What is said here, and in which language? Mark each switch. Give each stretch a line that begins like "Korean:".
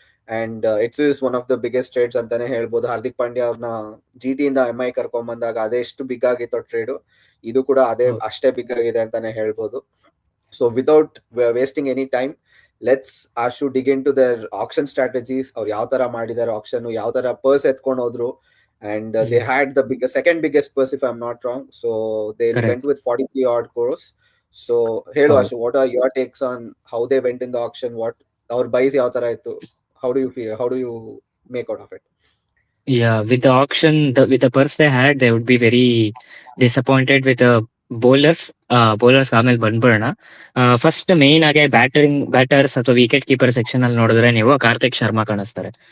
English: and it's is one of the biggest trades
Kannada: ಅಂತಾನೆ ಹೇಳ್ಬೋದು. ಹಾರ್ದಿಕ್ ಪಾಂಡ್ಯ ಅವ್ರನ್ನ GT ಇಂದ MI ಕರ್ಕೊಂಡ್ ಬಂದಾಗ ಅದೆಷ್ಟು ಬಿಗ್ ಆಗಿತ್ತು ಟ್ರೇಡ್, ಇದು ಕೂಡ ಅಷ್ಟೇ ಬಿಗ್ ಆಗಿದೆ ಅಂತಾನೆ ಹೇಳ್ಬೋದು.
English: So without wasting any time, let's us dig into their action strategies.
Kannada: ಅವ್ರು ಯಾವ ತರ ಮಾಡಿದಾರೆ ಆಕ್ಷನ್, ಯಾವ ತರ ಪರ್ಸ್ ಎತ್ಕೊಂಡು ಹೋದ್ರು.
English: And they had the second biggest purse, if I'm not wrong. So they went with 43 odd crores. So
Kannada: ಹೇಳು
English: Ashu, what are your takes on how they went in the auction? What our buys
Kannada: ಯಾವ ತರ ಇತ್ತು?
English: How do you feel? How do you make out of it? Yeah, with the auction, with the purse they had, they would be very disappointed with the bowlers
Kannada: ಆಮೇಲೆ ಬಂದ್ಬಿಡೋಣ. First main ಆಗಿ batters ಅಥವಾ wicket keeper section ಅಲ್ಲಿ ನೋಡಿದ್ರೆ ನೀವು ಕಾರ್ತಿಕ್ ಶರ್ಮಾ ಕಾಣಿಸ್ತಾರೆ.